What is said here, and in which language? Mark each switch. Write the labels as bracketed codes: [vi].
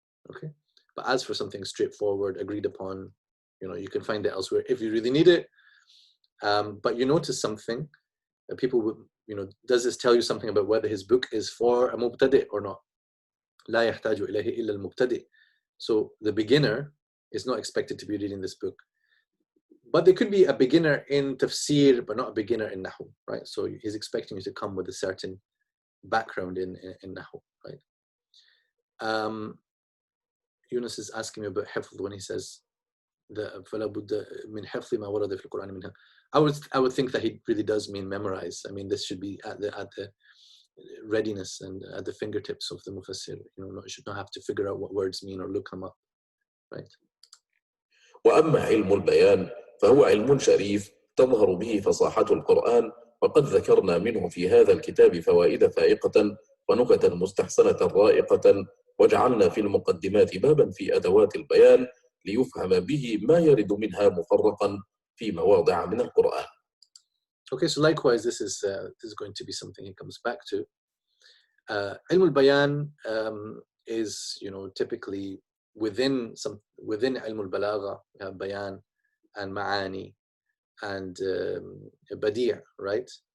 [en] Okay, but as for something straightforward, agreed upon, you can find it elsewhere if you really need it. But you notice something that people would, does this tell you something about whether his book is for a mubtadi' or not? [ar] لا يحتاج إليه إلا المبتدئ. [en] So the beginner is not expected to be reading this book. But there could be a beginner in tafsir, but not a beginner in nahu, right? So he's expecting you to come with a certain background in nahu, right? Yunus is asking me about hifz when he says [ar] فلا بد من حفظ ما ورد في القرآن منها. [en] I would think that he really does mean memorize. I mean, this should be at the readiness and at the fingertips of the mufassir. You should not have to figure out what words mean or look them up, right? [ar] وأما علم البيان فهو علم شريف تظهر به فصاحة القرآن، وقد ذكرنا منه في هذا الكتاب فوائد فائقة ونكتا مستحسنة رائقة، وجعلنا في المقدمات بابا في أدوات البيان ليفهم به ما يرد منها مفرقا في مواضع من القرآن. [en] Okay, so likewise, this is going to be something he comes back to. Ilm al-Bayan is, typically within Ilm al-Balagha, we have Bayan and Ma'ani and Badi', right?